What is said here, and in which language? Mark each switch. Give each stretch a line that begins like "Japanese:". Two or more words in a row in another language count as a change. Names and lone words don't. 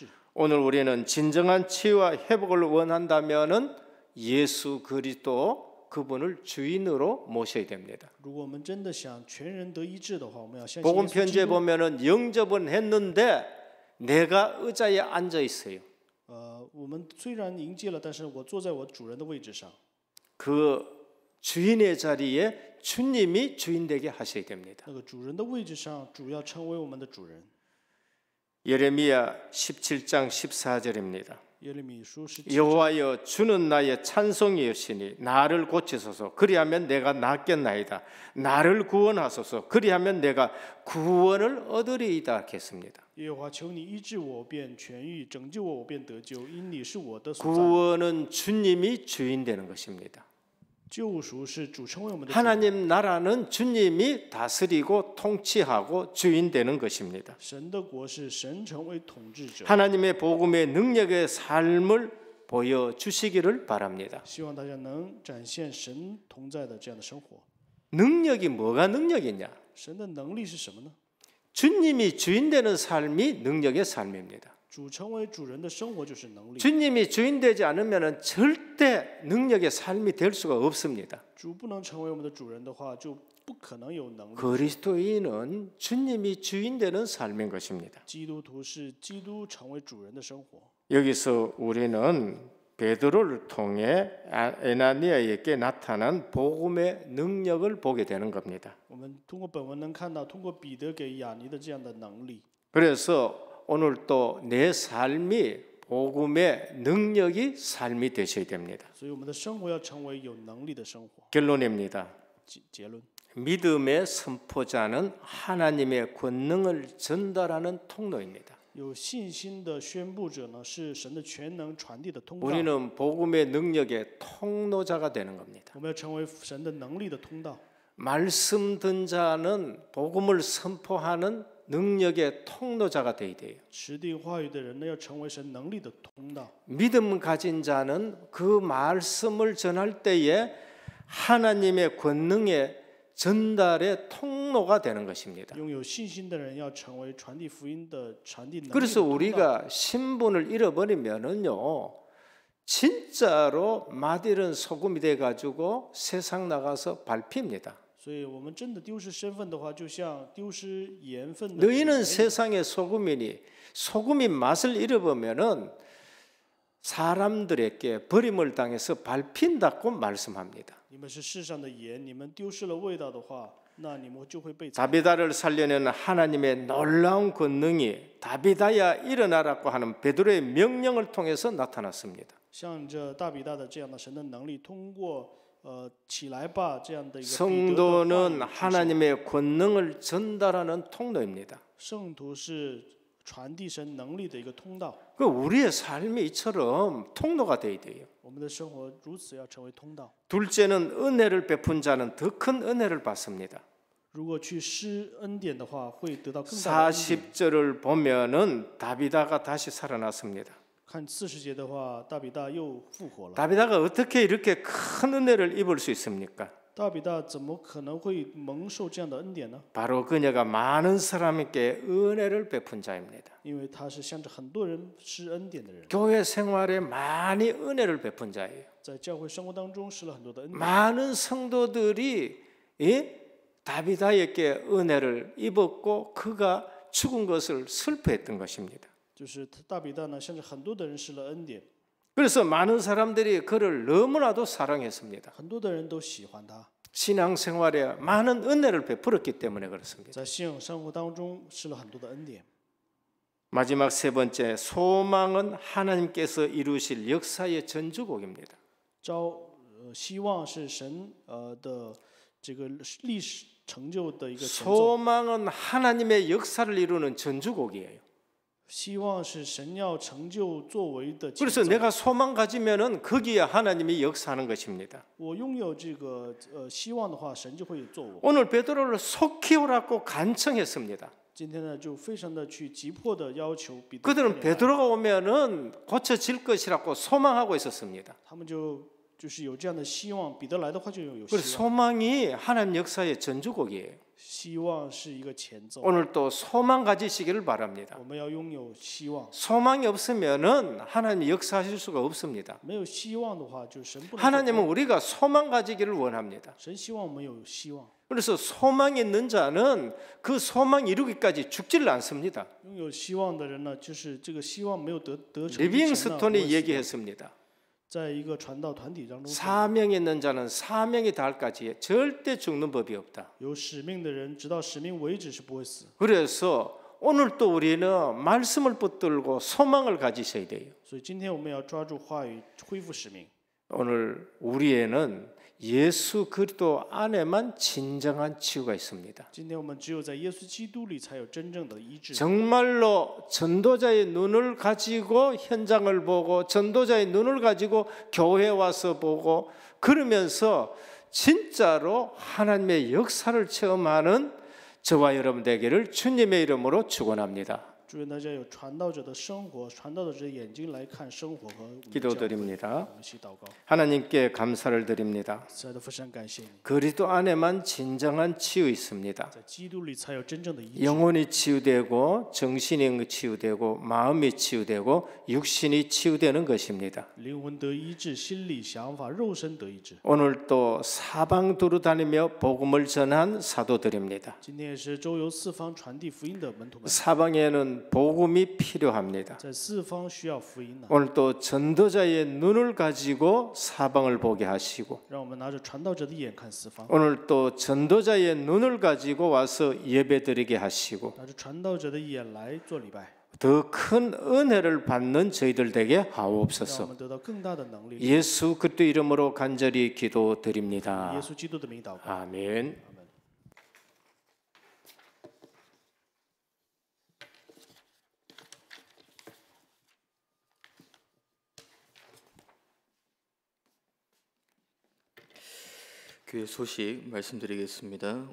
Korean: 오늘 우리는 진정한 치유와 회복을 원한다면은 예수 그리스도 그분을 주인으로 모셔야 됩니다.
Chinese: 如果我们真的想全人得医治的话，我们要相信
Korean: 복음
Chinese: 耶稣基
Korean: 편지에
Chinese: 督。
Korean: 보면은 영접은 했는데 내가 의자에 앉아 있어요.
Chinese: 我们虽然迎接了，但是我坐在我主人的位置上，
Korean: 그 주인의 자리에 주님이 주인 되게 하셔야 됩니다.
Chinese: 那个主人的位置上，主要成为我们的主人。
Korean: 예레미야 17장 14절입니다.
Chinese: 耶利米书17章，
Korean: 여호와여 주는 나의 찬송이시니 나를 고치소서 그리하면 내가 낫겠나이다. 나를 구원하소서 그리하면 내가 구원을 얻으리이다 했습니다.
Chinese: 耶和华求你医治我，便痊愈；拯救我，我便得救，因你是我的所在。
Korean: 구원은 주님이 주인 되는 것입니다.
Chinese: 救赎是主成为我们的主人，
Korean: 하나님 나라는 주님이 다스리고 통치하고 주인 되는 것입니다.
Chinese: 神的国是神成为统治者。
Korean: 하나님의 복음의 능력의 삶을 보여주시기를 바랍니다.
Chinese: 希望大家能展现神同在的这样的生活。
Korean: 능력이 뭐가 능력이냐?
Chinese: 神的能力是什么呢？
Korean: 주님이 주인 되는 삶이 능력의 삶입니다.
Chinese: 主成为主人的生活就是能力。
Korean: 주님이 주인 되지 않으면 절대 능력의 삶이 될 수가 없습니다.
Chinese: 主不能成为我们的主人的话，就不可能有能力。
Korean: 그리스도인은 주님이 주인 되는 삶인 것입니다.
Chinese: 基督徒是基督成为主人的生活。
Korean: 여기서 우리는 베드로를 통해 에나니아에게 나타난 복음의 능력을 보게 되는 겁니다.
Chinese: 我们通过本文能看到，通过彼得给亚尼的这样的能力。
Korean: 그래서 오늘 또 내 삶이 복음의 능력이 삶이 되셔야 됩니다.
Chinese: 所以我们的生活要成为有能力的生活。
Korean: 결론입니다.
Chinese: 结论，
Korean: 믿음의 선포자는 하나님의 권능을 전달하는 통로입니다.
Chinese: 有信心的宣布者呢，是神的全能传递的通道。
Korean: 우리는 복음의 능력의 통로자가 되는 겁니다.
Chinese: 我们要成为神的能力的通道。
Korean: 말씀 듣는 자는 복음을 선포하는 능력의 통로자가 되어야 돼요.
Chinese: 持定话语的人呢，要成为神能力的通道。
Korean: 믿음 가진 자는 그 말씀을 전할 때에 하나님의 권능의 전달의 통로가 되는 것입니다.
Chinese: 拥有信心的人要成为传递福音的传递能力的
Korean: 그래서
Chinese: 通道。
Korean: 우리가 신분을 잃어버리면은요, 진짜로 맛이른 소금이 돼 가지고 세상 나가서 밟힙니다.
Chinese: 所以我们真的丢失身份的话，就像丢失盐分的。
Korean: 너희는 세상의 소금이니 소금이 맛을 잃어버리면은 사람들에게 버림을 당해서 밟힌다고 말씀합니다.
Chinese: 你们是世上的盐，你们丢失了味道的话，那你们就会被。
Korean: 다비다를 살려내는 하나님의 놀라운 권능이 다비다야 일어나라고 하는 베드로의 명령을 통해서 나타났습니다.
Chinese: 向着大比大的这样的神的能力，通过起来吧这样的一个彼得的话
Korean: 성도는
Chinese: 语
Korean: 하나님의 권능을 전달하는 통로입니다.
Chinese: 圣徒是传递神能力的一个通道。
Korean: 그 우리의 삶이 이처럼 통로가 되어야 돼요.
Chinese: 我们的生活如此要成为通道。
Korean: 둘째는 은혜를 베푼 자는 더 큰 은혜를 받습니다.
Chinese: 如果去施恩典的话，会得到更大的恩典。
Korean: 40절을 보면은 다비다가 다시 살아났습니다.
Chinese: 看40节的话，大比大又复活了。
Korean: 다비다가 어떻게 이렇게 큰 은혜를 입을 수 있습니까?
Chinese: 大比大怎么可能会蒙受这样的恩典呢？
Korean: 바로 그녀가 많은 사람에게 은혜를 베푼 자입니다.
Chinese: 因为他是向着很多人施恩典的人，
Korean: 교회 생활에 많이 은혜를 베푼 자예요.
Chinese: 在教会生活当中施了很多的恩典。
Korean: 많은 성도들이 다비다에게 은혜를 입었고 그가 죽은 것을 슬퍼했던 것입니다.
Chinese: 就是大比大呢，向着很多的人施了恩典，
Korean: 그래서 많은 사람들이 그를 너무나도 사랑했습니다.
Chinese: 很多的人都喜欢他，
Korean: 신앙생활에 많은 은혜를 베풀었기 때문에 그렇습니다.
Chinese: 在信仰生活当中施了很多的恩典。
Korean: 마지막 세 번째, 소망은 하나님께서 이루실 역사의 전주곡입니다.
Chinese: 希望是神的这个历史成就的一个前奏，
Korean: 소망은 하나님의 역사를 이루는 전주곡이에요.
Chinese: 希望是神要成就作为的前
Korean: 그래서
Chinese: 奏。
Korean: 내가 소망 가지면은 거기에 하나님이 역사하는 것입니다.
Chinese: 我拥有这个希望的话，神就会做我。
Korean: 오늘 베드로를 속히 오라고 간청했습니다.
Chinese: 今天呢，就非常的去急迫的要求彼得。
Korean: 그들은 베드로가 오면은 고쳐질 것이라고 소망하고 있었습니다.
Chinese: 他们就是有这样的希望，彼得来的话就有
Korean: 그
Chinese: 希望。
Korean: 소망이 하나님 역사의 전주곡이에요.
Chinese: 希望是一个前奏，
Korean: 오늘 또 소망 가지시기를 바랍니다.
Chinese: 我们要拥有希望。
Korean: 소망이 없으면은 하나님이 역사하실 수가 없습니다.
Chinese: 没有希望的话，就神不能做。
Korean: 하나님은 우리가 소망 가지기를 원합니다.
Chinese: 神希望我们有希望，
Korean: 그래서 소망이 있는 자는 그 소망 이루기까지 죽지를 않습니다.
Chinese: 拥有希望的人呢，就是这个希望没有得成之前呢，
Korean: 리빙스톤이 얘기했습니다.
Chinese: 在一个传道团体当中，
Korean: 사명이 있는 자는 사명이 닿을까지 절대 죽는 법이 없다.
Chinese: 有使命的人，直到使命为止是不会死。
Korean: 그래서 오늘 또 우리는 말씀을 붙들고 소망을 가지셔야 돼요.
Chinese: 所以今天我们要抓住话语，恢复使命。
Korean: 오늘 우리에는 예수 그리스도 안에만 진정한 치유가 있습니다.
Chinese: 今天我们只有在耶稣基督里才有真正的医治。
Korean: 정말로 전도자의 눈을 가지고 현장을 보고 전도자의 눈을 가지고 교회에 와서 보고 그러면서 진짜로 하나님의 역사를 체험하는 저와 여러분 되기를 주님의 이름으로 축원합니다.
Chinese: 祝愿大家有传道者的生活，传道者的眼睛来看生活和我们的教会。
Korean: 기도드립니다.
Chinese: 我们一起祷告。
Korean: 하나님께 감사를 드립니다.
Chinese: 亲爱的父神，感谢你，
Korean: 그리스도 안에만 진정한 치유 있습니다.
Chinese: 在基督里才有真正的医治。
Korean: 영혼이 치유되고 정신이 치유되고 마음이 치유되고 육신이 치유되는 것입니다.
Chinese: 灵魂得医治，心理想法、肉身得医治。
Korean: 오늘 또 사방 두루 다니며 복음을 전한 사도들입니다.
Chinese: 今天也是周游四方传递福音的门徒们，
Korean: 사방에는 복음이 필요합니다.
Chinese: 在四方需要福音呢。
Korean: 오늘 또 전도자의 눈을 가지고 사방을 보게 하시고
Chinese: 让我们拿着传道者的眼看四方，
Korean: 오늘 또 전도자의 눈을 가지고 와서 예배드리게 하시고
Chinese: 拿着传道者的眼来做礼拜，
Korean: 더 큰 은혜를 받는 저희들 되게
Chinese: 让我
Korean: 하옵소서.
Chinese: 们得到更大的能力。
Korean: 예수 그리스도 이름으로 간절히 기도드립니다.
Chinese: 耶稣基督的名祷告。
Korean: 아멘. 교회 소식 말씀드리겠습니다.